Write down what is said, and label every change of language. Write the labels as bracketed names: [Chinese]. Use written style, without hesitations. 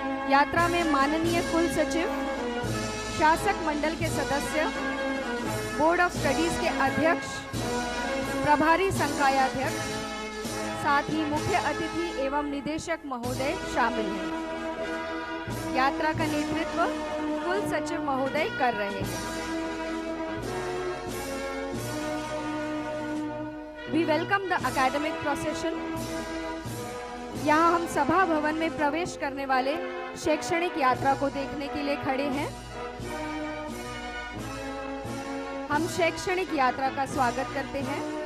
[Hindi] यात्रा में माननीय कुल सचिव, शासक मंडल के सदस्य, बोर्ड ऑफ स्टडीज के अध्यक्ष, प्रभारी संकायाध्यक्ष, साथ ही मुख्य अतिथि एवं निदेशक महोदय शामिल हैं। यात्रा का नेतृत्व कुल सचिव महोदय कर रहे हैं। [English] We welcome the academic procession. [Hindi] यहाँ हम सभा भवन में प्रवेश करने वाले शैक्षणिक यात्रा को देखने के लिए खड़े हैं। हम शैक्षणिक यात्रा का स्वागत करते हैं।